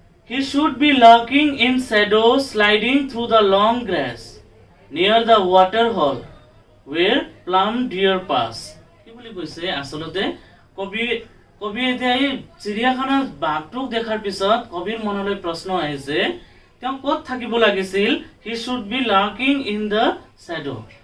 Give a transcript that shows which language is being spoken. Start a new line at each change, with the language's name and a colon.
English: He should be lurking in shadow, sliding through the long grass near the water hole where plum deer pass.
Assamese: কি বুলি কৈছে? আচলতে কবি এতিয়া এই চিৰিয়াখানাৰ বাঘটোক দেখাৰ পিছত কবিৰ মনলৈ প্ৰশ্ন আহিছে, তেওঁ ক'ত থাকিব লাগিছিল?
English: He should be lurking in the shadow.